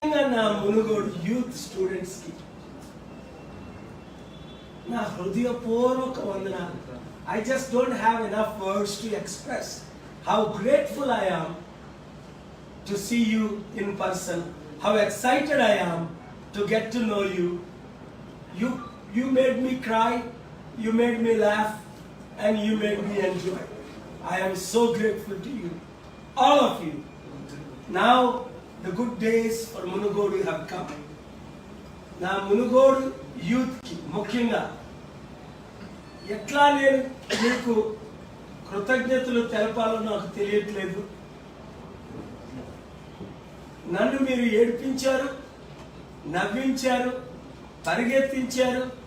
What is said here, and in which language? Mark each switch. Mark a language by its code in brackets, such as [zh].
[te] నా Munugode youth students కి నా హృదయపూర్వక వందనాలు. [en] I just don't have enough words to express how grateful I am to see you in person, how excited I am to get to know you. You made me cry, you made me laugh, and you made me enjoy. I am so grateful to you, all of you. Now the good days for Munugodu have come. [te] నా మునుగోడు యూత్కి ముఖ్యంగా ఎట్లా నేను మీకు కృతజ్ఞతలు తెలపాలో నాకు తెలియట్లేదు. నన్ను మీరు ఏడ్పించారు, నవ్వించారు, పరిగెత్తించారు.